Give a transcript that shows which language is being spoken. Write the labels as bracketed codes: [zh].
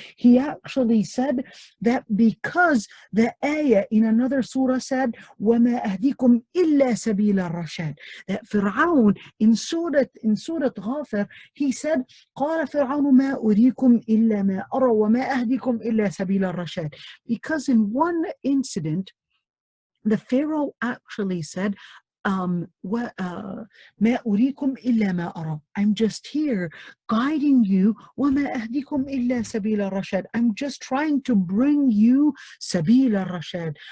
[en] He actually said that because the ayah in another surah said, [ar] وَمَا أَهْدِكُمْ إِلَّا سَبِيلَ الرَّشَادِ, [en] that Fir'aun in Surah Ghafir, he said, [ar] قَالَ فِرْعَوْنُ مَا أُرِيكُمْ إِلَّا مَا أَرَى وَمَا أَهْدِكُمْ إِلَّا سَبِيلَ الرَّشَادِ. [en] Because in one incident, the Pharaoh actually said, [ar] ما أريكم إلا ما أرى. [en] I'm just here guiding you. [ar] وما أهديكم إلا سبيل الرشاد. [en] I'm just trying to bring you [ar] سبيل الرشاد.